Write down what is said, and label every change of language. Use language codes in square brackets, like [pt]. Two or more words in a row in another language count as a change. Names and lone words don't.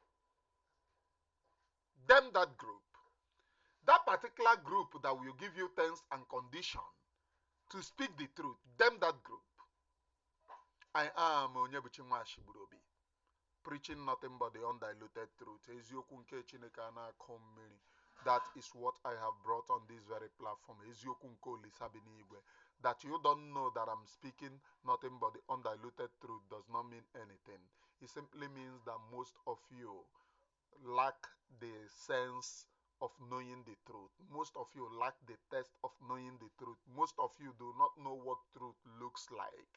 [en] Them that group. That particular group that will give you terms and conditions to speak the truth. Them that group. I am Onyebuchi Nwashigburobi, preaching nothing but the undiluted truth. [ig] Eziokwu nke Chineke na-akọ mmiri. [en] That is what I have brought on this very platform. [ig] Eziokwu nke Olisa bi n'igwe. [en] That you don't know that I'm speaking nothing but the undiluted truth does not mean anything. It simply means that most of you lack the sense of knowing the truth. Most of you lack the test of knowing the truth. Most of you do not know what truth looks like.